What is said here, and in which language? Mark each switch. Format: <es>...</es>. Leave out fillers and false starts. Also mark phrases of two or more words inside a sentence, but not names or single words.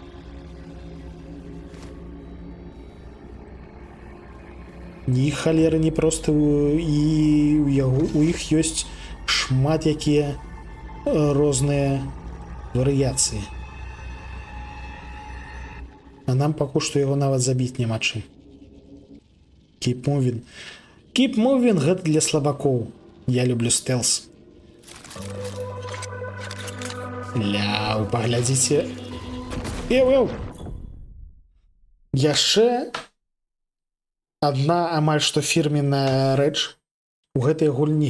<be>Ні халеры не проста, і у іх ёсць шмат якія розныя варыяцыі. А нам пакуль што яго нават забіць няма чым.</be> <en>Keep moving. Keep moving</en> <be>гэта для слабакоў. Я люблю стелс. Ляў, паглядзіце. Эў. Яшчэ адна амаль што фірменная рэч у гэтай гульні.</be>